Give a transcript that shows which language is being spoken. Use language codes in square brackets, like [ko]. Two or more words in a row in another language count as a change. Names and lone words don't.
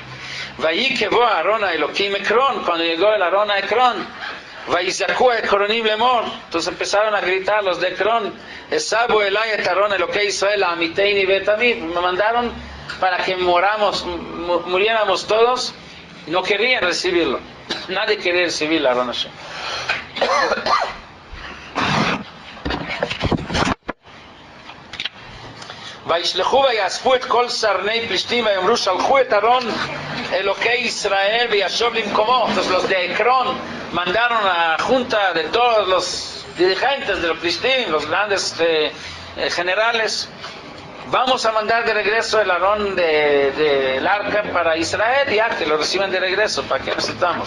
[es] Cuando llegó el Aarón a Ekron, entonces empezaron a gritar los de Ekron, me mandaron para que muriéramos todos. No querían recibirlo. Nadie quería recibir la [he] ארון השם. וישלחו ויאספו את כל סרני פלישתים ויאמרו שלחו את ארון אלוקי ישראל וישוב למקומו. [es] Entonces los de Ekron mandaron a la junta de todos los dirigentes de los Plishtim, los grandes generales, vamos a mandar de regreso el Aarón del arca para Israel, ya que lo reciban de regreso. ¿Para qué necesitamos?